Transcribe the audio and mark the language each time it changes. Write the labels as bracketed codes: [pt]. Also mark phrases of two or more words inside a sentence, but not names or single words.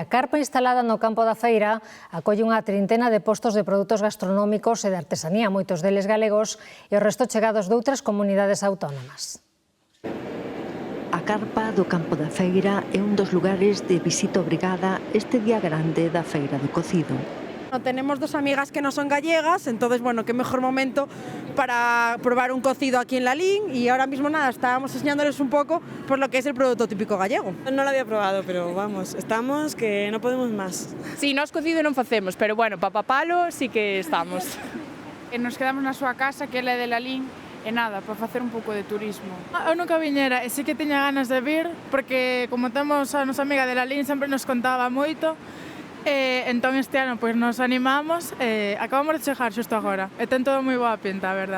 [gl] A carpa instalada no campo da feira acolle unha trintena de postos de produtos gastronómicos e de artesanía, moitos deles galegos, e o resto chegados de outras comunidades autónomas. A carpa do campo da feira é un dos lugares de visita obrigada este día grande da feira do cocido. [es] Tenemos dos amigas que no son gallegas, entonces, bueno, qué mejor momento para probar un cocido aquí en Lalín, y ahora mismo nada, estábamos enseñándoles un poco por lo que es el producto típico gallego. No lo había probado, pero vamos, estamos que no podemos más. Sí, [gl] nós cocido non facemos, pero bueno, papapalo sí que estamos. Nos quedamos na súa casa, que ela é de Lalín, e nada, para facer un pouco de turismo. Eu nunca viñera e sí que tiña ganas de vir, porque como temos a nosa amiga de Lalín, sempre nos contaba moito. Entón este ano pois nos animamos e acabamos de chegar xusto agora e ten todo moi boa pinta, a verdad.